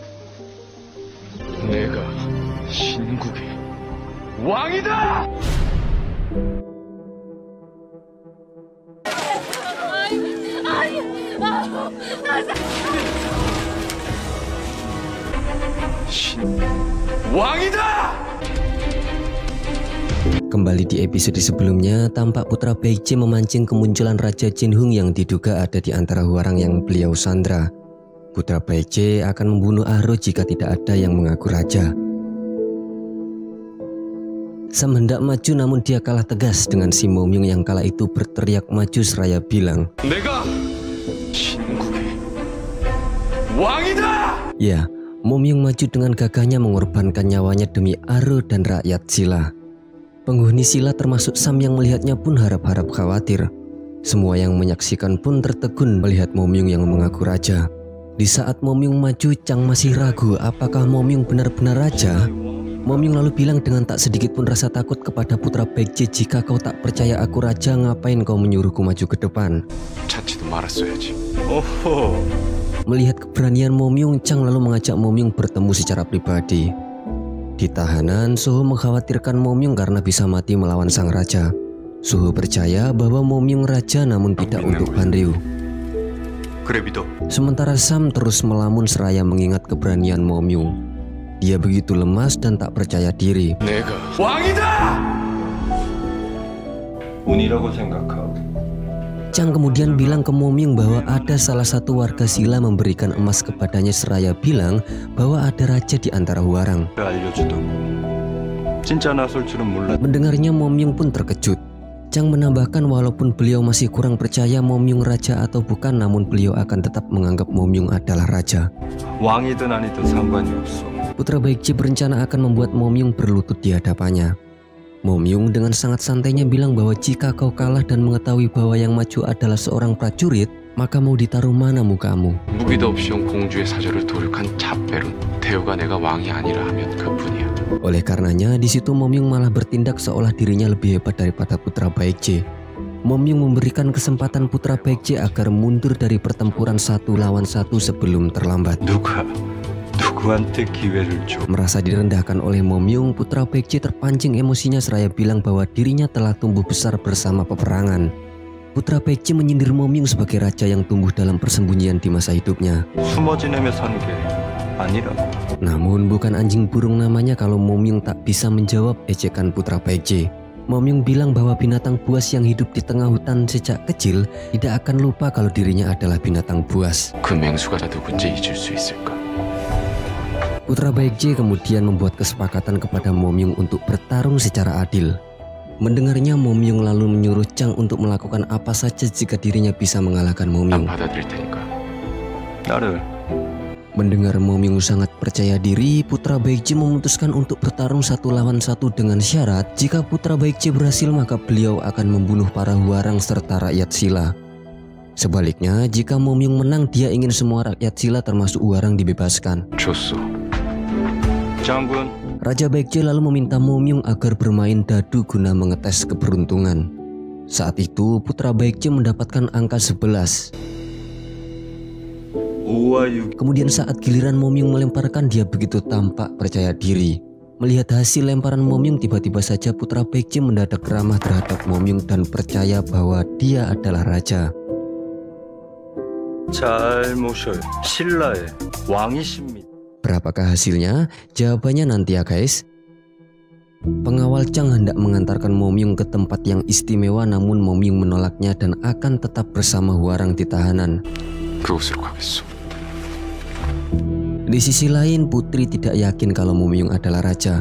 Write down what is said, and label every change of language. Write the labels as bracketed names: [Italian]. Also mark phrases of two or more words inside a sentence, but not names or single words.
[Korean] 내가 신국의 왕이다! 왕이다! [Indonesian] Kembali di episode sebelumnya, tampak putra Baekje memancing kemunculan Raja Jinhung yang diduga ada di antara huarang yang beliau sandra. Putra Baekje akan membunuh Aro jika tidak ada yang mengaku raja. Sam hendak maju namun dia kalah tegas dengan si Momyung yang kala itu berteriak maju seraya bilang, [Korean] "Nega 신국의 왕이다!" [Indonesian] Ya, Momyung maju dengan gagahnya mengorbankan nyawanya demi Aro dan rakyat Silla. Penghuni Silla termasuk Sam yang melihatnya pun harap-harap khawatir. Semua yang menyaksikan pun tertegun melihat Momyung yang mengaku raja. Di saat Momyung maju, Chang masih ragu apakah Momyung benar-benar raja. Momyung lalu bilang dengan tak sedikit pun rasa takut kepada putra Baekje, "Jika kau tak percaya aku raja, ngapain kau menyuruhku maju ke depan?" [Korean] 자치도 말았어야지. 오호. [Indonesian] Melihat keberanian Momyung, Chang lalu mengajak Momyung bertemu secara pribadi. Di tahanan, Suho mengkhawatirkan Momyung karena bisa mati melawan sang raja. Suho percaya bahwa Momyung raja namun tidak untuk Banryu. Sementara Sam terus melamun seraya mengingat keberanian Momyung. Dia begitu lemas dan tak percaya diri. [Korean] 내가 왕이다! 운이라고 생각하고. [Indonesian] Chang kemudian bilang ke Momyung bahwa ada salah satu warga Silla memberikan emas kepadanya seraya bilang bahwa ada raja di antara huarang. [Korean] 알려주더고. 진짜 나설 줄은 몰랐. [Indonesian] Mendengarnya Momyung pun terkejut. Chang menambahkan walaupun beliau masih kurang percaya Momyung raja atau bukan, namun beliau akan tetap menganggap Momyung adalah raja. [Korean] 왕이든 아니든 상관이 없어. [Indonesian] Putra Baekje berencana akan membuat Momyung berlutut di hadapannya. Momyung dengan sangat santainya bilang bahwa jika kau kalah dan mengetahui bahwa yang maju adalah seorang prajurit, maka mau ditaruh mana mukamu? [Korean] 무기도 없이 온 공주의 사절을 도륙한 잡배론. 태우가 내가 왕이 아니라 하면 그뿐이야. [Indonesian] Oleh karenanya, di situ Momyung malah bertindak seolah dirinya lebih hebat daripada putra Baekje. Momyung memberikan kesempatan putra Baekje agar mundur dari pertempuran 1 lawan 1 sebelum terlambat. [Korean] 누구한테 기회를 줘. [Indonesian] Merasa direndahkan oleh Momyung, putra Baekje terpancing emosinya seraya bilang bahwa dirinya telah tumbuh besar bersama peperangan. Putra Baekje menyindir Momyung sebagai raja yang tumbuh dalam persembunyian di masa hidupnya. [Korean] 숨어 지내며 산 게 아니라고. [Indonesian] Namun bukan anjing burung namanya kalau Momyung tak bisa menjawab ejekan putra Baekje. Momyung bilang bahwa binatang buas yang hidup di tengah hutan sejak kecil tidak akan lupa kalau dirinya adalah binatang buas. [Korean] 그 맹수가 누군지 잊을 수 있을까? [Indonesian] Putra Baekje kemudian membuat kesepakatan kepada Momyung untuk bertarung secara adil. Mendengarnya, Momyung lalu menyuruh Chang untuk melakukan apa saja jika dirinya bisa mengalahkan Momyung. [Korean] 난 받아들일 테니까. 나를. [Indonesian] Mendengar Momyung sangat percaya diri, putra Baekje memutuskan untuk bertarung 1 lawan 1 dengan syarat jika putra Baekje berhasil maka beliau akan membunuh para huarang serta rakyat Silla. Sebaliknya, jika Momyung menang, dia ingin semua rakyat Silla termasuk huarang dibebaskan. [Korean] 줬어. 장군. [Indonesian] Raja Baekje lalu meminta Momyung agar bermain dadu guna mengetes keberuntungan. Saat itu, putra Baekje mendapatkan angka 11. Kemudian saat giliran Momyung melemparkan, dia begitu tampak percaya diri. Melihat hasil lemparan Momyung, tiba-tiba saja putra Baekje mendadak ramah terhadap Momyung dan percaya bahwa dia adalah raja. [Korean] 잘 모셔요. 신라의 왕이십니다. [Indonesian] Berapakah hasilnya? Jawabannya nanti ya guys. Pengawal Chang hendak mengantarkan Momyung ke tempat yang istimewa, namun Momyung menolaknya dan akan tetap bersama huarang di tahanan. [Korean] 그곳으로 가겠소. [Indonesian] Di sisi lain, putri tidak yakin kalau Momyung adalah raja.